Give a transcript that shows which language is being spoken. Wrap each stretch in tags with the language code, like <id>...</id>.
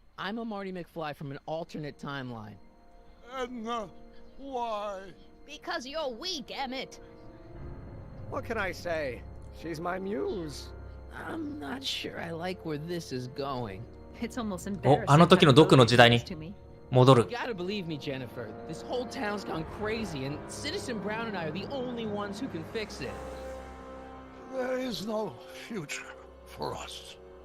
<en>I'm a Marty McFly from an alternate timeline. Edna, why? Because you're weak, Emmett. What can I say? She's my muse. I'm not sure I like where this is going. It's almost</en> <ja>お、あの時のドクの時代に戻る。</ja> <en>You gotta believe me, Jennifer. This whole town's gone crazy, and Citizen Brown and I are the only ones who can fix it. There is no future for us.</en>